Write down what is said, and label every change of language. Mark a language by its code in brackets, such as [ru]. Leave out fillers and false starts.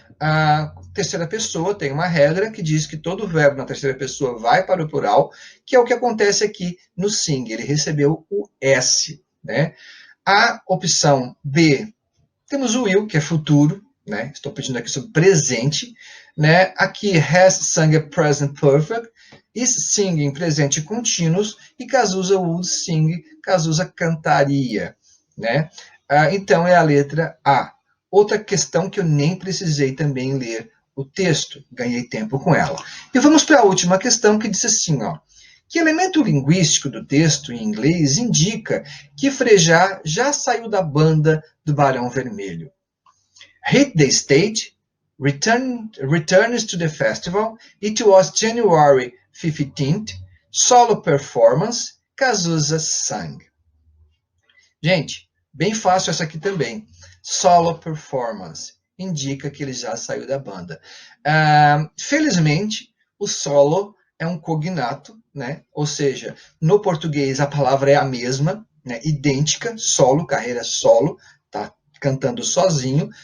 [pt] A terceira pessoa tem uma regra que diz que todo verbo na terceira pessoa vai para o plural, que é o que acontece aqui no sing. Ele recebeu o S, né? A opção B, temos o will, que é futuro, né? Estou pedindo aqui sobre presente, né? Aqui, [en] has sung [pt] a present perfect, is singing, presente contínuos, e [en] Cazuza would sing, [pt] Cazuza cantaria, né? Então, é a letra A. Outra questão que eu nem precisei também ler o texto, ganhei tempo com ela. E vamos para a última questão, que diz assim, ó. Que elemento linguístico do texto em inglês indica que Frejá já saiu da banda do Barão Vermelho? [en] Hit the stage, returns to the festival, it was January 15th, solo performance, Cazuza sang. [pt] Gente, bem fácil essa aqui também. Solo performance indica que ele já saiu da banda. Felizmente, o solo é um cognato, né? Ou seja, no português a palavra é a mesma, né? Idêntica, solo, carreira solo, tá cantando sozinho.